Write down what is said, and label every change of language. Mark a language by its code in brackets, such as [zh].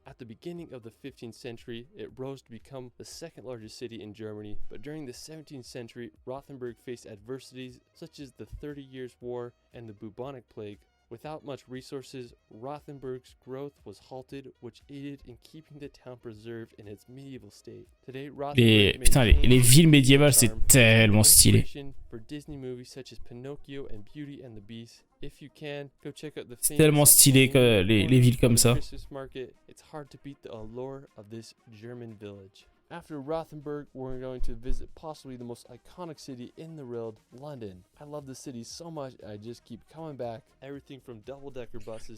[en] At the beginning of the 15th century, it rose to become the second largest city in Germany, but during the 17th century, Rothenburg faced adversities such as the 30 Years' War and the bubonic plague. Without much resources, Rothenburg's growth was halted, which aided in keeping the town preserved in its medieval state. Today, Rothenburg [fr] les villes médiévales, c'est tellement stylé. [en] For Disney movies such as Pinocchio and Beauty and the Beast. If you can, go check out the [fr] C'est tellement stylé que les villes comme ça. [en] Christmas market. It's hard to beat the allure of this German village. After Rothenburg, we're going to visit possibly the most iconic city in the world, London. I love the city so much, I just keep coming back. Everything from double-decker buses.